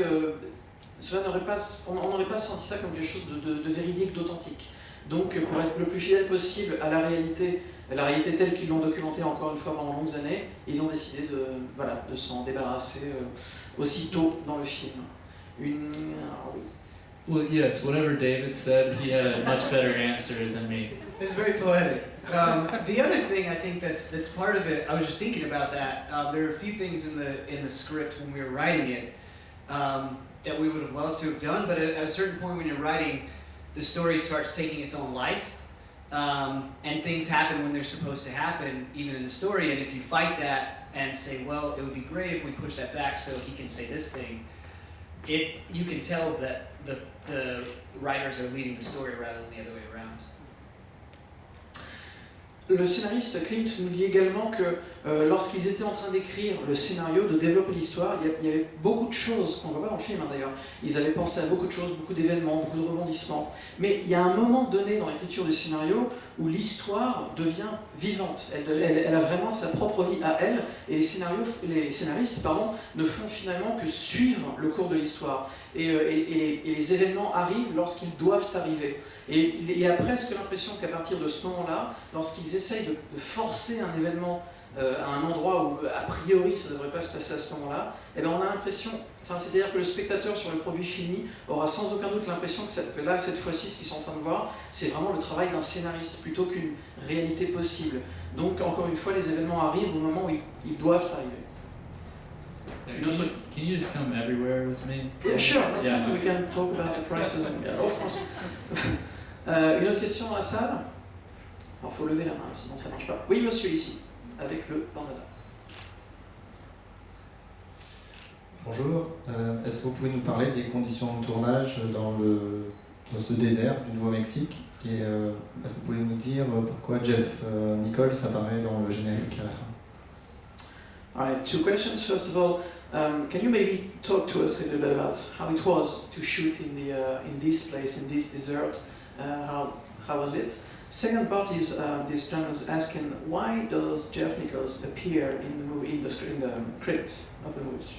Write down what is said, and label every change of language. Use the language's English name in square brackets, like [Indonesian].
[French] on n'aurait pas senti ça comme quelque chose de véridique, d'authentique. Donc pour être le plus fidèle possible à la réalité la réalité telle qu'ils l'ont documentée encore une fois pendant de longues années, ils ont décidé de s'en débarrasser aussitôt dans le film. Oui. [English] Well, yes, whatever David said, he had a much better answer than me. It's very poetic. The other thing I think that's part of it, I was just thinking about that. There are a few things in the script when we were writing it that we would have loved to have done, but at a certain point when you're writing, the story starts taking its own life, and things happen when they're supposed to happen, even in the story. And if you fight that and say, well, it would be great if we push that back so he can say this thing, you can tell that the writers are leading the story rather than the other way around. [French] Le scénariste Clint nous dit également que lorsqu'ils étaient en train d'écrire le scénario, de développer l'histoire, il y avait beaucoup de choses qu'on ne voit pas dans le film d'ailleurs. Ils avaient pensé à beaucoup de choses, beaucoup d'événements, beaucoup de rebondissements. Mais il y a un moment donné dans l'écriture du scénario où l'histoire devient vivante. Elle a vraiment sa propre vie à elle, et les scénaristes ne font finalement que suivre le cours de l'histoire. Et les événements arrivent lorsqu'ils doivent arriver. Et il y a presque l'impression qu'à partir de ce moment-là, lorsqu'ils essayent de forcer un événement à un endroit où a priori ça ne devrait pas se passer à ce moment-là, eh bien on a l'impression, c'est-à-dire que le spectateur sur le produit fini aura sans aucun doute l'impression que là, cette fois-ci, ce qu'ils sont en train de voir, c'est vraiment le travail d'un scénariste plutôt qu'une réalité possible. Donc encore une fois, les événements arrivent au moment où ils doivent arriver. [English] Can you just come everywhere with me? Yeah, sure. Yeah. We can talk about the prices. Yeah, of course. [French] Une autre question dans la salle? Alors, il faut lever la main, sinon ça ne marche pas. Oui, monsieur, ici, avec le bandana. Bonjour. Est-ce que vous pouvez nous parler des conditions de tournage dans ce désert du Nouveau-Mexique? Et est-ce que vous pouvez nous dire pourquoi Jeff Nichols apparaît dans le générique à la fin? [English] All right, two questions. First of all, can you maybe talk to us a little bit about how it was to shoot in this place, in this desert? How was it? Second part is this gentleman's asking, why does Jeff Nichols appear in the movie, in the credits of the movie?